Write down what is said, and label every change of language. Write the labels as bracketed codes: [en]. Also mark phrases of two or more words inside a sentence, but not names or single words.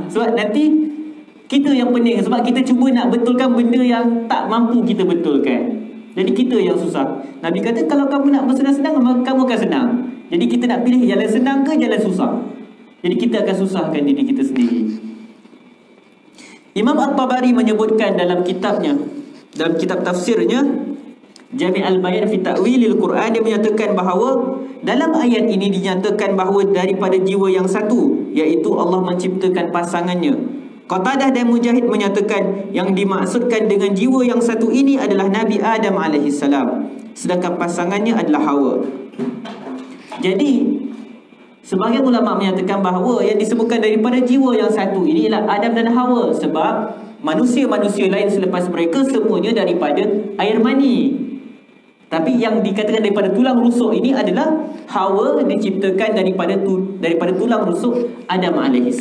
[ms] Sebab nanti kita yang pening, sebab kita cuba nak betulkan benda yang tak mampu kita betulkan. Jadi kita yang susah. Nabi kata kalau kamu nak bersenang-senang, kamu akan senang. Jadi kita nak pilih jalan senang ke jalan susah. Jadi kita akan susahkan diri kita sendiri. Imam At-Tabari menyebutkan dalam kitabnya, dalam kitab tafsirnya Jami' al-Bayan fi Ta'wilil Quran, dia menyatakan bahawa dalam ayat ini dinyatakan bahawa daripada jiwa yang satu, iaitu Allah menciptakan pasangannya. Qatadah dan Mujahid menyatakan yang dimaksudkan dengan jiwa yang satu ini adalah Nabi Adam AS, sedangkan pasangannya adalah Hawa. Jadi sebagian ulama menyatakan bahawa yang disebutkan daripada jiwa yang satu ini ialah Adam dan Hawa, sebab manusia-manusia lain selepas mereka semuanya daripada air mani. Tapi yang dikatakan daripada tulang rusuk ini adalah Hawa diciptakan daripada tulang rusuk Adam AS.